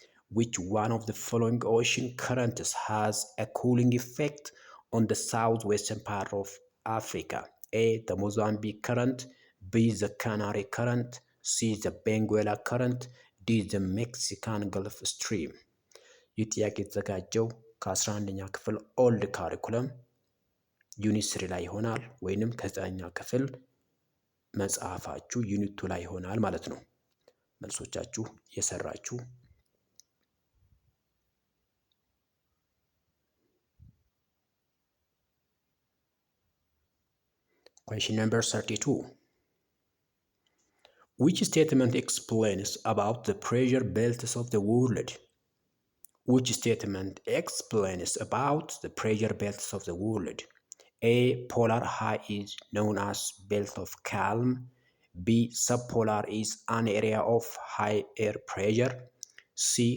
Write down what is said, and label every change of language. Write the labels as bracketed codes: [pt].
[en] Which one of the following ocean currents has a cooling effect on the southwestern part of Africa? A. The Mozambique current, B. the Canary current, C. the Benguela current, D. the Mexican Gulf Stream. [am] ይህ ጥያቄ የተዘጋጀው ከ11ኛ ክፍል ኦልድ ካሪኩለም ዩኒት 3 ላይ ይሆናል፣ ወይንም ከ9ኛ ክፍል መጽሐፋችሁ ዩኒት 2 ላይ ይሆናል ማለት ነው። መልሶቻችሁ እየሰራችሁ [en] Question number 32. Which statement explains about the pressure belts of the world? Which statement explains about the pressure belts of the world? A. Polar high is known as belt of calm. B. Subpolar is an area of high air pressure. C.